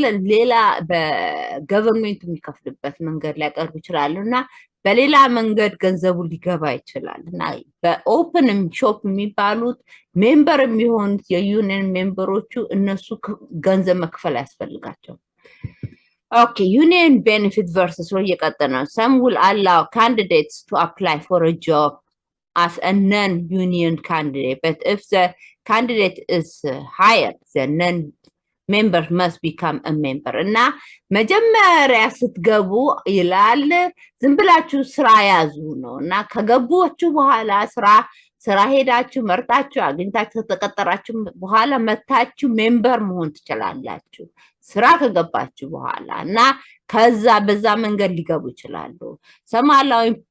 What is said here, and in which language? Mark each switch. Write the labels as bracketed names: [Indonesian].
[Amharic] ሌላ በገቨርንመንት የሚከፍሉበት መንገድ ላይ ያቀርቡ ይችላሉና በሌላ መንገድ ገንዘቡ ሊገባ ይችላል እና በኦፕን ሾፕ የሚባሉት ሜምበር የሚሆኑት የዩኒየን ሜምበሮቹ እነሱ ገንዘብ መክፈል ያስፈልጋቸው [English] Okay, union benefit versus what you got now. Some will allow candidates to apply for a job as a non-union candidate, but if the candidate is hired, the non-member must become a member. [Amharic] እና መጀመሪያ ስትገቡ ይላል ዝም ብላችሁ ስራ ያዙ ነው እና ከገቡችሁ በኋላ ስራ ሄዳችሁ መርጣችሁ አግኝታችሁ ተቀጠራችሁ በኋላ መታችሁ ሜምበር መሆን ትችላላችሁ ስራ ከገባችሁ በኋላ እና ከዛ በዛ መንገድ ሊገቡ ይችላሉ [English] some allow